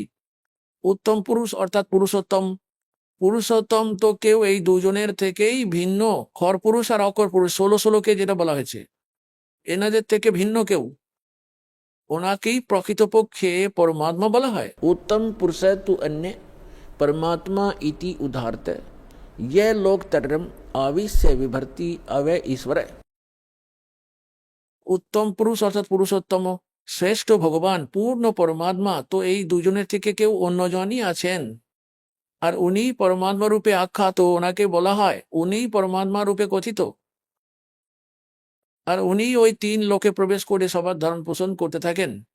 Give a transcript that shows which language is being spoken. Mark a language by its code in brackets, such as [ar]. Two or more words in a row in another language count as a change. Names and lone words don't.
[bn] উত্তম পুরুষ অর্থাৎ পুরুষোত্তম। পুরুষোত্তম তো কেউ এই দুজনের থেকেই ভিন্ন। খর পুরুষ আর অকর পুরুষ 16-16-কে যেটা বলা হয়েছে, এনাদের থেকে ভিন্ন কেউ, ওনাকেই প্রকৃতপক্ষে পরমাত্মা বলা হয়। [sa] উত্তম পুরুষত্ব অন্য परमात्मा इति उदाहरत यह लोक तरम आविश्य विभर्ति अवय ईश्वर। [bn] উত্তম পুরুষ অর্থাৎ পুরুষোত্তম, শ্রেষ্ঠ ভগবান, পূর্ণ পরমাত্মা, তো এই দুজনের থেকে কেউ অন্যজনই আছেন, আর উনি পরমাত্মা রূপে আখ্যাত, ওনাকে বলা হয়, উনি পরমাত্মা রূপে কথিত। আর উনি ওই 3 লোকে প্রবেশ করে সবার ধারণ পোষণ করতে থাকেন।